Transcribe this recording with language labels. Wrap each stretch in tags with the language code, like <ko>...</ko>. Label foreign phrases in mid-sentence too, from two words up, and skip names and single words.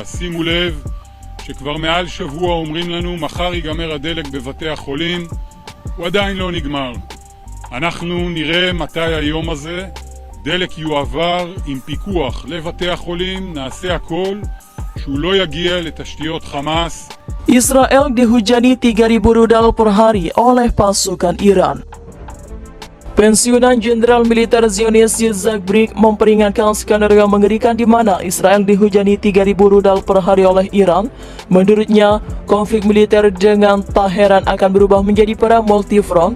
<he>שימו לב שכבר מעל שבוע אומרים לנו מחר ייגמר הדלק בבתי החולים, הוא עדיין לא נגמר. אנחנו נראה מתי היום הזה דלק יועבר עם פיקוח לבתי החולים, נעשה הכל שהוא לא יגיע לתשתיות חמאס.</he> <id>Israel dihujani 3.000 rudal per hari oleh pasukan Iran. Pensiunan Jenderal Militer Zionis Yitzhak Brik memperingatkan skenario mengerikan di mana Israel dihujani 3.000 rudal per hari oleh Iran. Menurutnya, konflik militer dengan Teheran akan berubah menjadi perang multifront.</id>